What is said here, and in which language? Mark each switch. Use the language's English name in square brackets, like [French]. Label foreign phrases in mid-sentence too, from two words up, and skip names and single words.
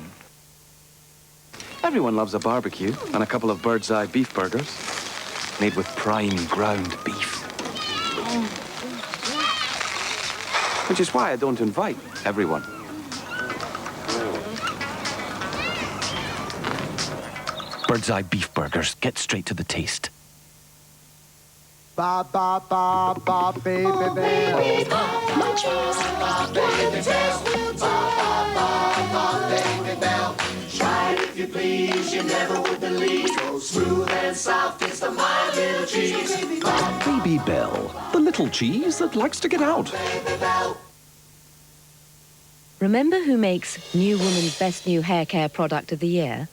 [English] Everyone loves a barbecue and a couple of bird's eye beef burgers, made with prime ground beef. Which is why I don't invite everyone. Bird's eye beef burgers. Get straight to the taste. Ba ba ba ba baby bell. Ba baby bell. Ba ba baby bell. Try it if you please, you never would believe. So smooth and soft is the My Little Cheese. Baby Bell, the little cheese that likes to get out. Remember who makes New Woman's Best New Hair Care Product of the Year?